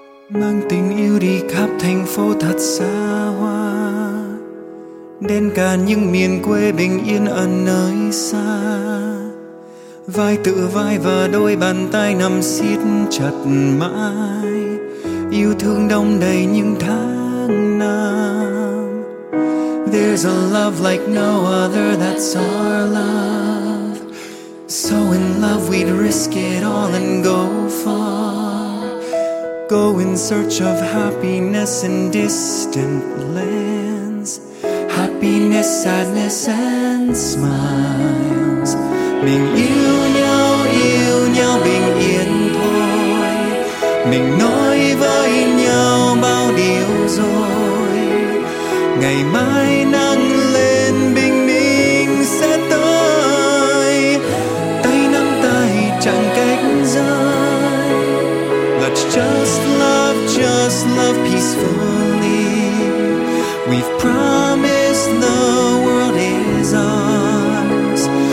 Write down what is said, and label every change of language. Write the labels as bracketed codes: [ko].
[vi] mang tình yêu đi khắp thành phố thật xa hoa, đến cả những miền quê bình yên ở nơi xa. Vai tựa vai và đôi bàn tay nằm siết chặt mãi, yêu thương đong đầy những tháng năm. [en] There's a love like no other, that's our love. So in love we'd risk it all and go far. Go in search of happiness in distant lands. Happiness, sadness and smiles. [vi] Mình yêu nhau bình yên thôi. Mình nói với nhau bao điều rồi. Ngày mai nắng lên bình minh sẽ tới. Tay nắm tay chẳng cách rời. [en] Let's just love peacefully. We've promised the world is ours.